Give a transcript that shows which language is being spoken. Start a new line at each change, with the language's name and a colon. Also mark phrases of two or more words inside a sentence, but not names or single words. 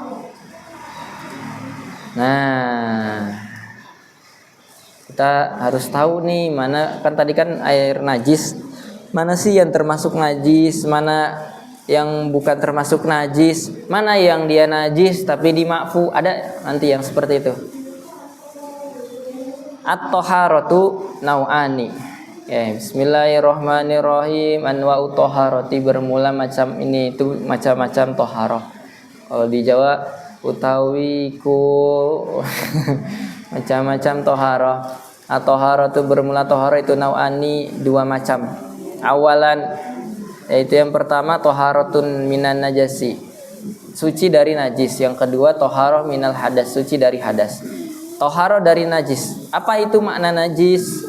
Indonesian: Nah, kita harus tahu nih, mana kan tadi kan air najis, mana sih yang termasuk najis, mana yang bukan termasuk najis, mana yang dia najis tapi dima'fu, ada nanti yang seperti itu.
Arabic: الطهارة نوعان.
Indonesian: Ya, bismillahirrahmanirrahim.
Arabic: أنواع الطهارة,
Indonesian: bermula macam ini itu macam-macam thaharah. Kalau di Jawa utawi ku macam-macam thaharah. At-thaharatu bermula thaharah itu nau'ani, dua macam. Awalan, yaitu yang pertama
Arabic: طهارة من النجس,
Indonesian: suci dari najis. Yang kedua
Arabic: طهارة من الحدث,
Indonesian: suci dari hadas. Toharo dari najis. Apa itu makna najis?